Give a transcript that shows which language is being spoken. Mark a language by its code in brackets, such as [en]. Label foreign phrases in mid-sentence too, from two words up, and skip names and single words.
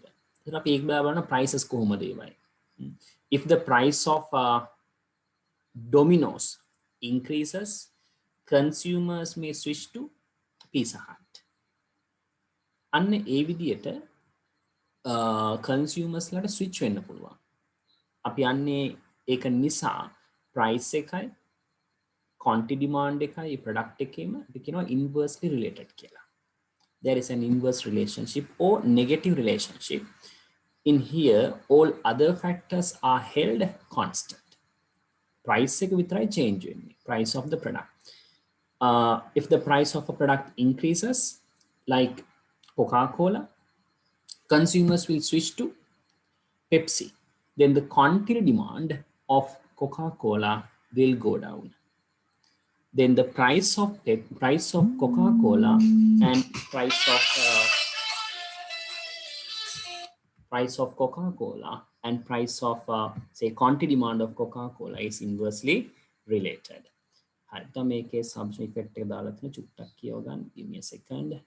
[si] So අපි එක බලන prices කොහොමද ඒවයි. [en] If the price of Domino's increases, consumers may switch to Pizza Hut. [si] අන්න ඒ විදිහට consumers ලට switch වෙන්න පුළුවන්. අපි යන්නේ ඒක නිසා price එකයි [en] quantity demand [si] එකයි product එකේම අපි කියනවා [en] inversely related [si] කියලා. [en] There is an inverse relationship or negative relationship. In here, all other factors are held constant. [si] Price එක විතරයි change වෙන්නේ. [en] Price of the product. If the price of a product increases, like Coca-Cola, consumers will switch to Pepsi. Then the quantity demand of Coca-Cola will go down. Then the price of Coca-Cola and price of Coca-Cola and price of say quantity demand of Coca-Cola is inversely related. [si] හරි. දැන් මේකේ [en] substitution effect [si] එක දාලා තියෙන චුට්ටක් කියව ගන්න. [en] Give me a second.